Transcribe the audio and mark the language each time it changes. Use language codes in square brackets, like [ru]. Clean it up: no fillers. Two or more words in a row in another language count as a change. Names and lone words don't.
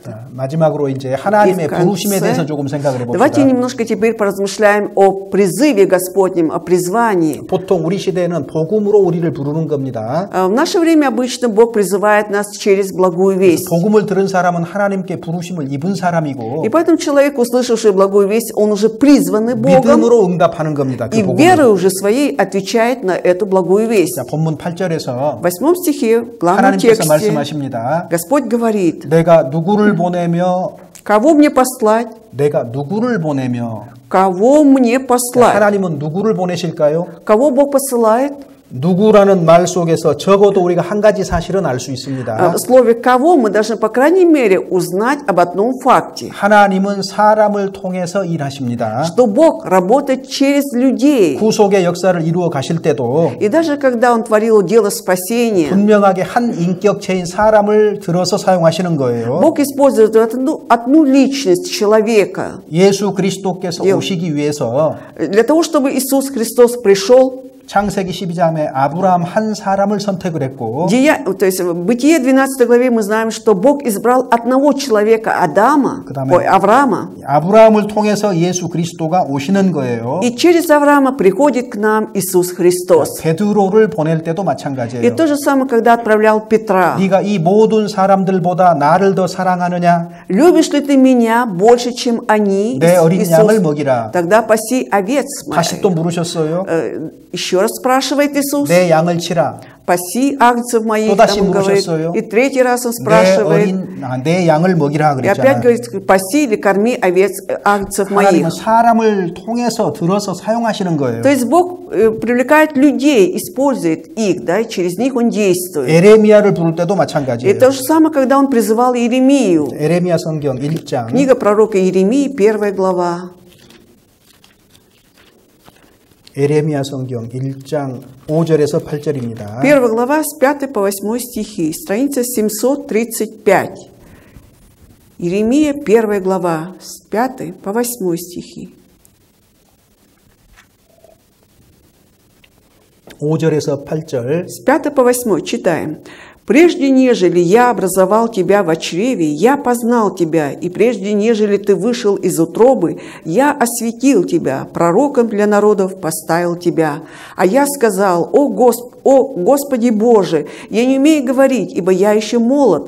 [ko] 마지막으로 이제 하나님의 [ru] И в конце [ko] 부르심에 대해서 조금 생각을 [ru] давайте [ko] 해봅시다. [ru] немножко теперь поразмышляем о призыве Господнем, о призвании. [ko] 보통 우리 시대에는 복음으로 우리를 부르는 겁니다. [ru] В наше время обычно Бог призывает нас через благую весть. [ko] 복음을 들은 사람은 하나님께 부르심을 입은 사람이고 [ru] И поэтому человек, услышавший благую весть, он уже призванный Богом, [ko] 믿음으로 응답하는 겁니다. 그 [ru] и [ko] 복음을. [ru] верой уже своей отвечает на эту благую весть. [ko] 자, 본문 8절에서 [ru] В 8 стихе, в главном [ko] 하나님께서 [ru] тексте, [ko] 말씀하십니다. [ru] Господь говорит: [ko] 내가 누구를 보내며 [ru] кого мне послать? [ko] 내가 누구를 보내며 [ru] Кого мне послать? [ko] 하나님은 누구를 보내실까요? [ru] Кого Бог посылает? [ko] 누구라는 말 속에서 적어도 우리가 한 가지 사실은 알 수 있습니다. [ru] В слове «кого» мы должны, по крайней мере, узнать об одном факте. [ko] 하나님은 사람을 통해서 일하십니다. [ru] Что Бог работает через людей. [ko] 구속의 역사를 이루어 가실 때도 [ru] И даже когда Он творил дело спасения, [ko] 분명하게 한 인격체인 사람을 들어서 사용하시는 거예요. [ru] Бог использует одну личность человека. [ko] 예수 그리스도께서 오시기 위해서 [ru] Для того, чтобы Иисус Христос пришел, [ko] 창세기 12장에 아브라함 한 사람을 선택을 했고 [ru] то есть в Бытие 12 главе мы знаем, что Бог избрал одного человека, Авраама, [ko] 아브라함을 통해서 예수 그리스도가 오시는 거예요. [ru] и через Авраама приходит к нам Иисус Христос. [ko] 베드로를 보낼 때도 [ru] И [ko] 마찬가지예요. [ru] то же самое, когда отправлял Петра. [ko] 네가 이 모든 사람들보다 나를 더 사랑하느냐? [ru] Любишь ли ты меня больше, чем они? [ko] 내 어린 양을 먹이라. [ru] Тогда паси овец [ko] 다시 또 물으셨어요. [ru] Еще раз спрашивает Иисус. [ko] 내 양을 치라. [ru] Паси агнцев моих, [ko] 또다시 [ru] там говорит. [ko] 물으셨어요. [ru] И третий раз он спрашивает. [ko] 내 양을 먹이라 [ru] И опять [ko] 그랬잖아요. [ru] говорит, паси или корми овец агнцев моих. [ko] 하나님은 사람을 통해서 들어서 사용하시는 거예요. [ru] То есть Бог привлекает людей, использует их, да, и через них Он действует. [ko] 에레미야를 부를 때도 [ru] И [ko] 마찬가지예요. [ru] то же самое, когда Он призывал Иеремию. [ko] 에레미야 성경 1장 [ru] Книга пророка Иеремии, 1 глава. [ko] 에레미야 성경 1장 5절에서 8절입니다. [ru] 1 глава с 5 по 8 стихи, страница 735. Иеремия, 1 глава, с 5 по 8 стихи. [ko] 5절에서 8절 [ru] С 5 по 8 читаем. «Прежде нежели я образовал тебя в чреве, я познал тебя, и прежде нежели ты вышел из утробы, я осветил тебя, пророком для народов поставил тебя. А я сказал: о Господи Боже, я не умею говорить, ибо я еще молод.